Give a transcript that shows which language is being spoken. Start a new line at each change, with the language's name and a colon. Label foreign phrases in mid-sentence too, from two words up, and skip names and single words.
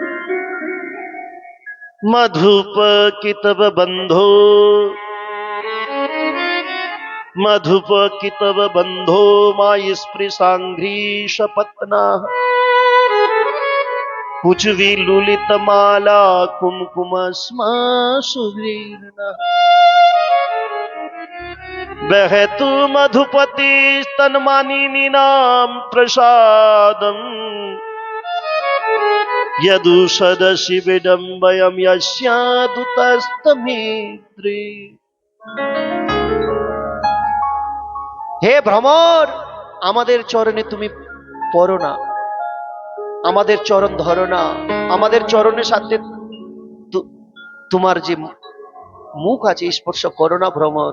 Sanskrit: মধুপ কিতব বন্ধো, মধুপ কিতব বন্ধো মাই স্পৃশাঙ্ঘ্রিশ পত্না, কুচবি লুলিত মালা কুমকুম স্মা সুভীর্ণা, बहतु मधुपति स्तनमानिनी नाम प्रसादम, यदुषदसि विडम्बयम् यस्यादुतस्तमिद्रे।
Bangla: হে ভ্রমর, আমাদের চরণে তুমি পড়ো না, আমাদের চরণ ধরো না, আমাদের চরণের সাথে তোমার যে মুখ আছে স্পর্শ করো না ভ্রমর।